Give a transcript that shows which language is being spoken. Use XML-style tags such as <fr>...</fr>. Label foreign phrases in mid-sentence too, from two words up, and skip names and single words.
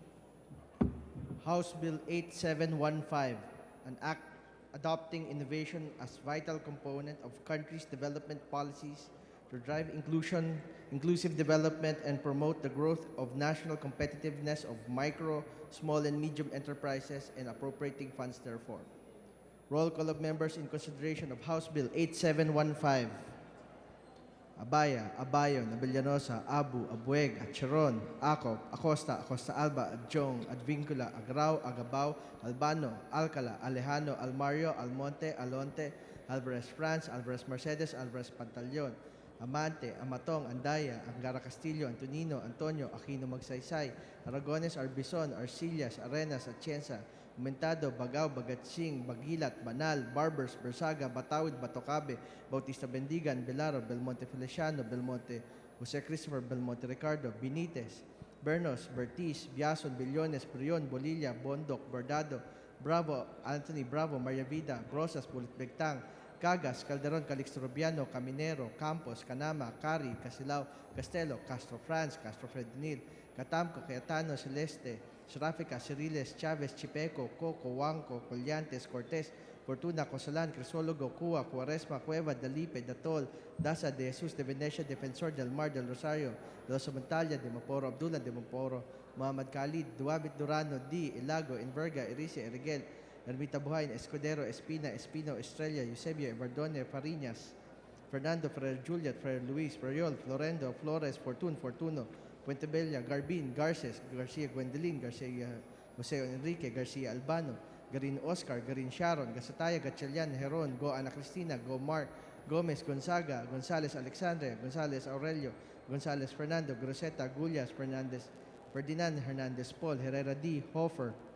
<en>House Bill 8715, an act adopting innovation as vital component of countries' development policies to drive inclusive development, and promote the growth of national competitiveness of micro, small, and medium enterprises, and appropriating funds therefore. Roll call of members in consideration of House Bill 8715. Abaya, Abayon, Abellanosa, Abu, Abueg, Acheron, Acop, Acosta, Acosta Alba, Adjong, Advincula, Agrao, Agabao, Albano, Alcala, Alejano, Almario, Almonte, Alonte, Alvarez France, Alvarez Mercedes, Alvarez Pantaleon, Amante, Amatong, Andaya, Angara Castillo, Antonino, Antonio, Aquino Magsaysay, Aragones, Arbison, Arcillas, Arenas, Atienza, Aumentado, Bagao, Bagatsing, Bagilat, Banal, Barbers, Bersaga, Batawid, Batocabe, Bautista Bendigan, Belaro, Belmonte Feliciano, Belmonte Jose Christopher, Belmonte Ricardo, Benitez, Bernos, Bertiz, Biason, Billones, Prion, Bolilla, Bondoc, Bordado, Bravo, Anthony Bravo, Maria Vida, Rosas, Bulit Begtang, Cagas, Calderon, Calixto Rubiano, Caminero, Campos, Canama, Cari, Casilao, Castelo, Castro France, Castro Fredinil, Catamco, Cayetano, Celeste, Serafica, Ciriles, Chavez, Chipeco, Coco, Huanco, Collantes, Cortez, Fortuna, Cosalan, Crisologo, Cua, Cuaresma, Cueva, Dalipe, Datol, Daza, De Jesus, De Venecia, Defensor, Del Mar, Del Rosario, De Los Montalia, De Maporo, Abdullah, De Maporo, Muhammad Khalid, Duabit Durano, D, Ilago, Enverga, Erice, Erigel, Ermita Buhain, Escudero, Espina, Espino, Estrella, Eusebio, Evardone, Fariñas, Fernando, Ferrer Juliet, Ferrer Luis, Periol, Florendo, Flores, Fortuno, Puentebella, Garbin, Garces, Garcia Gwendolyn, Garcia Jose Enrique, Garcia Albano, Garin Oscar, Garin Sharon, Gasataya, Gatchalian, Heron, Go Ana Cristina, Go Mark, Gomez, Gonzaga, Gonzales Alexandre, Gonzales Aurelio, Gonzales Fernando, Groseta, Gullas, Ferdinand Hernandez Paul, Herrera D, Hofer,</en>